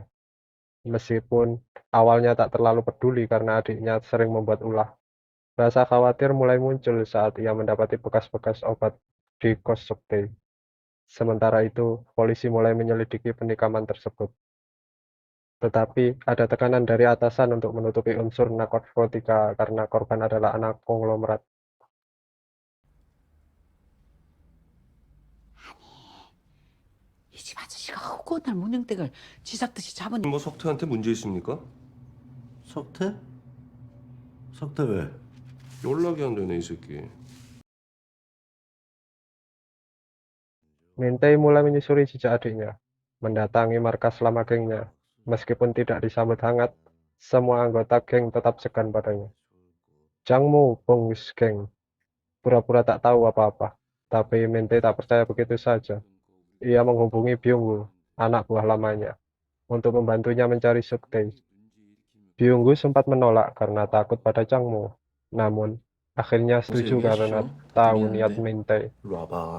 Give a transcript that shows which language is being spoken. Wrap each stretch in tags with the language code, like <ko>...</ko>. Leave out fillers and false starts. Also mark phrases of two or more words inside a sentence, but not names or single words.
<id>Meskipun awalnya tak terlalu peduli karena adiknya sering membuat ulah, rasa khawatir mulai muncul saat ia mendapati bekas-bekas obat di kos Suktei. Sementara itu, polisi mulai menyelidiki penikaman tersebut. Tetapi ada tekanan dari atasan untuk menutupi unsur narkotika karena korban adalah anak konglomerat.</id> <ko>이 집 아저씨가 허구한 날 문영댁을 쥐잡듯이 잡은. 뭐 석태한테 문제 있습니까? 석태? 석태 왜? 연락이 안 되네 이 새끼.</ko> <id>Minte mulai menyusuri jejak adiknya, mendatangi markas lama gengnya. Meskipun tidak disambut hangat, semua anggota geng tetap segan padanya. Jangmu Bongus geng pura-pura tak tahu apa-apa, tapi Minte tak percaya begitu saja. Ia menghubungi Byung-woo, anak buah lamanya, untuk membantunya mencari Suktei. Byung-woo sempat menolak karena takut pada Jangmu, namun akhirnya</id> <ko>무슨</ko> <id>setuju karena</id> <ko>얘기하시죠?</ko> <id>tahu</id> <ko>둘이</ko> <id>niat</id> <ko>있는데. Minte. 일로 와봐.</ko>